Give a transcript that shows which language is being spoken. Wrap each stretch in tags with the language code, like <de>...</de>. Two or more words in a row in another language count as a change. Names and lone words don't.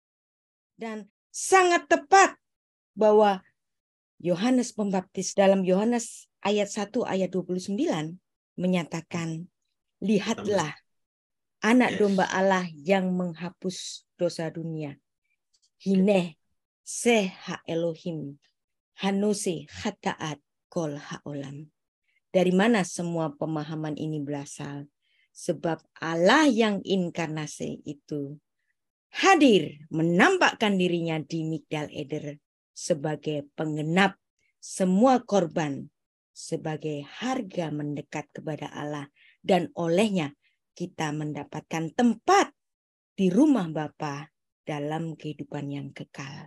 <id>Dan sangat tepat bahwa Yohanes Pembaptis dalam Yohanes ayat 1 ayat 29 menyatakan, lihatlah anak domba Allah yang menghapus dosa dunia.</id> <he>הנה שה ה אלוהים, הנושא חטאת כל העולם.</he> <id>Dari mana semua pemahaman ini berasal? Sebab Allah yang inkarnasi itu hadir menampakkan dirinya di Migdal Eder sebagai penggenap semua korban, sebagai harga mendekat kepada Allah, dan olehnya kita mendapatkan tempat di rumah Bapa dalam kehidupan yang kekal.</id>